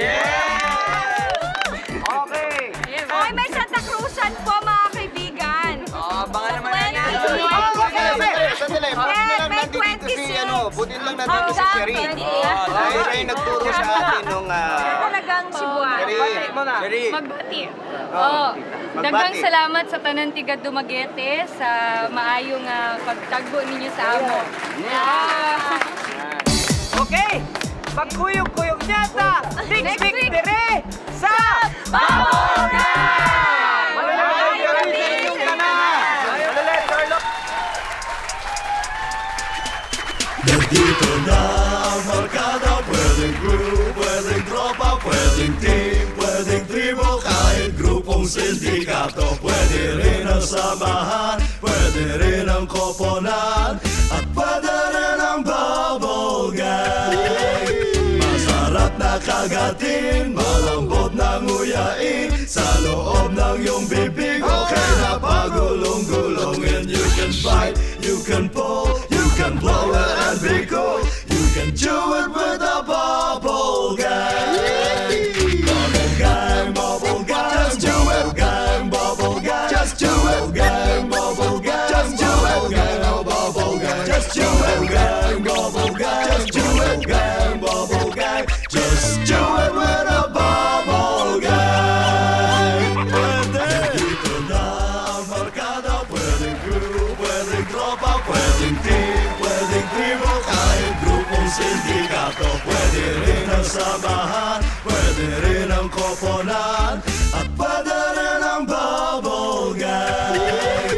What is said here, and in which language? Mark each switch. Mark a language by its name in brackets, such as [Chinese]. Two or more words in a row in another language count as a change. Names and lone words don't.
[Filipino] Okay. Oy, may Santa Cruzan po mga kaibigan. Baka naman yan. Sandali, buti na lang May nandito si 26. buti na lang nandito si Sherry. Dahil siya yung nagturo sa atin nung Talagang Cebuano. Sherry. Sherry. [Cebuano] Magbati. Magbati. Daghang salamat sa tanan tiga Dumaguete sa maayong pagtagbo ninyo sa amo. Okay. Pagkuyog-kuyog niya ta. Next week dire sa Babogan! [Filipino] Manolet, yung ka na. Manolet, Carlos. Nandito na ang barkada, pwedeng group, pwedeng tropa, pwedeng team, pwedeng tribo, kahit grupong sindikato, pwede rin ang samahan, pwede rin ang koponan, at pwede rin ang bubble gang. Masarap na kagatin, malambot na nguyain, sa loob ng iyong bibig, okay na pagulong-gulong, [English] and you can bite, you can pull, you can blow it and be cool. You can do it with a bubble gang. Bubble gang, bubble gang, just do it. Gang, bubble gang, just do it. Gang, bubble gang, just do it. Gang, bubble gang, just do it. Gang, bubble gang, just do it. Gang, bubble gang, just do it with a bubble gang. [Filipino] Dito na ang barkada, pwedeng group, pwedeng tropa, pwedeng team, pwedeng tribo, kahit grupong sindikato, pwede rin ang samahan, pwede rin ang koponan, at pwede rin ang bubble gang.